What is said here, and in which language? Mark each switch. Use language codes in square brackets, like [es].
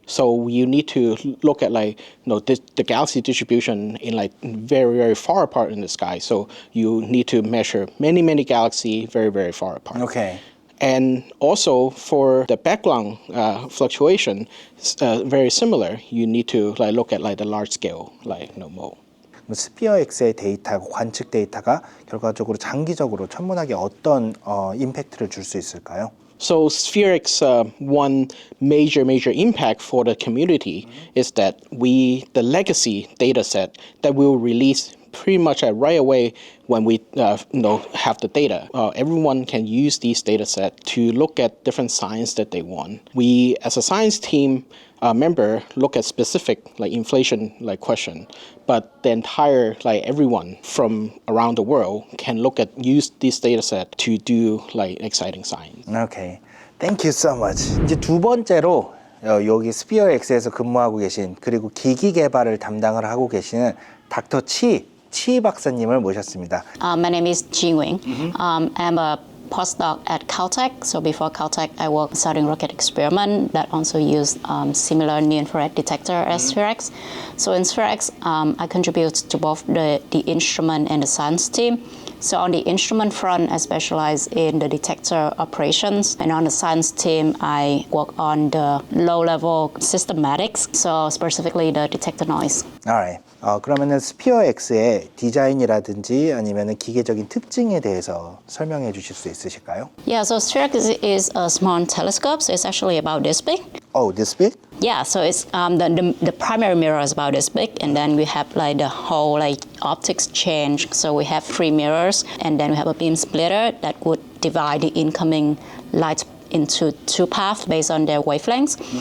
[en] So you need to look at like the galaxy distribution in like very, very far apart in the sky. So you need to measure many galaxies very, very far apart. Okay. And also for the background fluctuation, very similar. You need to like look at like the large scale mode. [ko] 스피어엑스의 데이터, 관측 데이터가 결과적으로 장기적으로 천문학에 어떤 임팩트를 줄 수 있을까요? [en] So SPHEREx, one major impact for the community is that the legacy data set that we'll release pretty much right away when we have the data. Everyone can use these data sets to look at different science that they want. We, as a science team member, look at specific inflation question, but the entire everyone from around the world can use this data set to do exciting science. Okay, thank you so much. [ko] 이제 두 번째로 여기 스피어엑스에서 근무하고 계신 그리고 기기 개발을 담당을 하고 계시는 닥터 치 박사님을 모셨습니다. [en] My name is Ji Wing. I'm a postdoc at Caltech. So before Caltech, I worked starting rocket experiment that also used similar near-infrared detector as SPHEREx. So in SPHEREx, I contribute to both the instrument and the science team. So on the instrument front, I specialize in the detector operations. And on the science team, I work on the low-level systematics, so specifically the detector noise. Alright. [ko] 그러면은 스피어엑스의 디자인이라든지 아니면은 기계적인 특징에 대해서 설명해 주실 수 있으실까요? [en] Yeah, so SPHEREx is a small telescope, so it's actually about this big. Oh, this big? Yeah, so it's the primary mirror is about this big, and then we have the whole optics change. So we have 3 mirrors, and then we have a beam splitter that would divide the incoming light into 2 paths based on their wavelengths.